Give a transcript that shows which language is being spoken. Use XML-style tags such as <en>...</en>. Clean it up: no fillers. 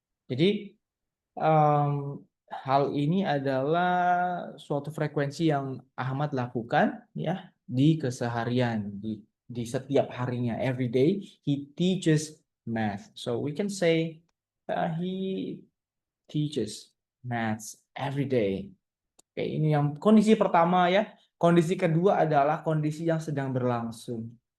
<id>Jadi hal ini adalah suatu frekuensi yang Ahmad lakukan ya di keseharian, di setiap harinya.</id> <en>Every day he teaches math. So we can say he teaches maths every day.</en> <id>Oke, ini yang kondisi pertama ya. Kondisi kedua adalah kondisi yang sedang berlangsung.</id>